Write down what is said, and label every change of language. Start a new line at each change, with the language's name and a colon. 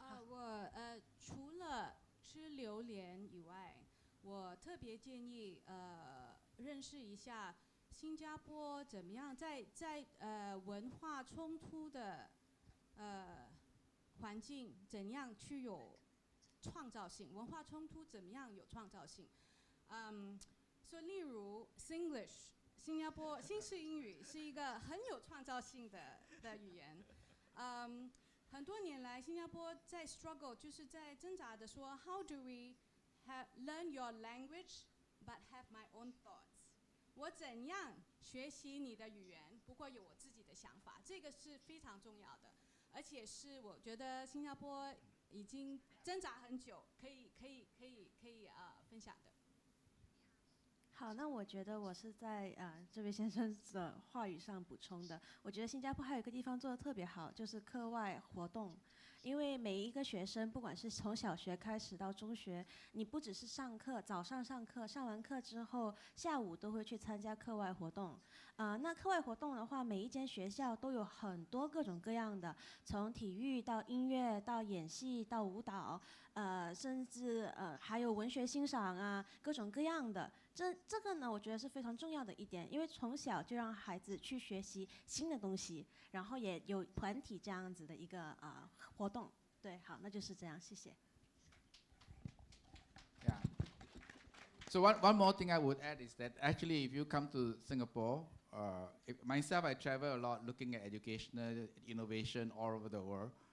Chinese: 我除了吃榴莲以外，我特别建议认识一下新加坡怎么样在文化冲突的环境怎样去有创造性，文化冲突怎么样有创造性。所以例如 Singlish， 新加坡新式英语是一个很有创造性的语言。很多年来，新加坡在 struggle， 就是在挣扎的说 ，
English: How do we learn your language but have my own thoughts？
Chinese: 我怎样学习你的语言，不过有我自己的想法，这个是非常重要的，而且是我觉得新加坡已经挣扎很久，可以分享的。好，那我觉得我是在这位先生的话语上补充的。我觉得新加坡还有一个地方做得特别好，就是课外活动。因为每一个学生，不管是从小学开始到中学，你不只是上课，早上上课，上完课之后，下午都会去参加课外活动。那课外活动的话，每一间学校都有很多各种各样的，从体育到音乐到演戏到舞蹈，甚至还有文学欣赏啊，各种各样的。这个呢，我觉得是非常重要的一点，因为从小就让孩子去学习新的东西，然后也有团体这样子的一个活动。对，好，那就是这样，谢谢。
English: Yeah. So one more thing I would add is that actually, if you come to Singapore, myself, I travel a lot looking at educational innovation all over the world.